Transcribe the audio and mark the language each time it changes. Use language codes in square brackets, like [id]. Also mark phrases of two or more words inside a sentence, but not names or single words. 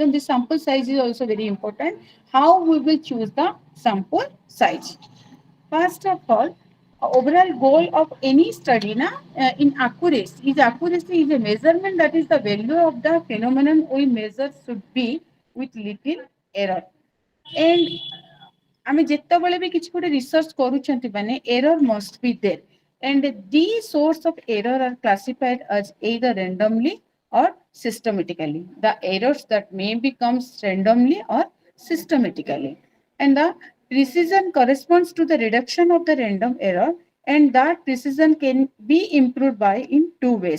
[en] And this sample size is also very important. How we will choose the sample size? First of all, overall goal of any study in accuracy is a measurement, that is the value of the phenomenon we measure should be with little error. And [or] ଆମେ ଯେତେବେଳେ ବି କିଛି ଗୋଟେ ରିସର୍ଚ୍ଚ କରୁଛନ୍ତି ମାନେ [en] error must be there, and these source of error are classified as either randomly or systematically. The errors that may become randomly or systematically, and the precision corresponds to the reduction of the random error, and that precision can be improved by in two ways.